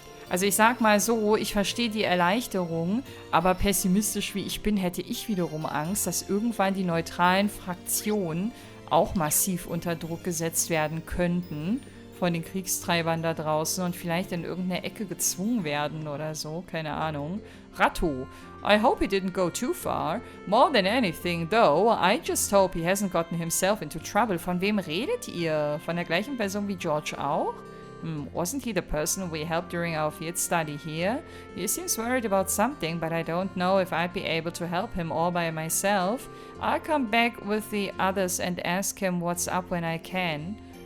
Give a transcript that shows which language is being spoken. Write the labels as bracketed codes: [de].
[de] Also ich sag mal so, ich verstehe die Erleichterung, aber pessimistisch wie ich bin, hätte ich wiederum Angst, dass irgendwann die neutralen Fraktionen auch massiv unter Druck gesetzt werden könnten von den Kriegstreibern da draußen und vielleicht in irgendeine Ecke gezwungen werden oder so, keine Ahnung. [en] Ratto, I hope he didn't go too far. More than anything, though, I just hope he hasn't gotten himself into trouble. [de] Von wem redet ihr? Von der gleichen Person wie George auch? [en] Wasn't he the person we helped during our field study here? He seems worried about something, but I don't know if I'd be able to help him all by myself. I'll come back with the others and ask him what's up when I can.